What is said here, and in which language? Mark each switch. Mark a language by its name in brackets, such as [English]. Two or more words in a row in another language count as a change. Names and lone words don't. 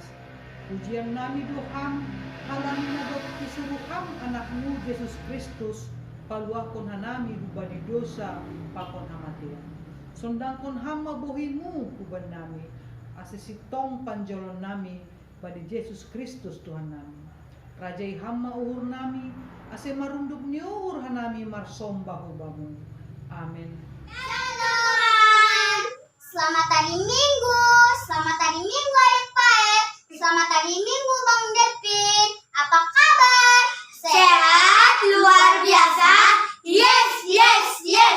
[Batak Simalungun] Pujian nami doham, halang nagok isuruham anakmu Yesus Kristus, paluakon hanami hubadi dosa pakon hamatian. Sondangkon ham mabohimu huban nami, asisitong panjolon nami badi Yesus Kristus Tuhan nami. Rajai ham uhur nami, ase marunduk niuhur hanami marsombah hubamu. Amin. [Indonesian] Selamat hari Minggu, selamat hari Minggu adik Pae, selamat hari Minggu Bang Devin. Apa kabar? Sehat, luar biasa. [English] Yes, yes, yes.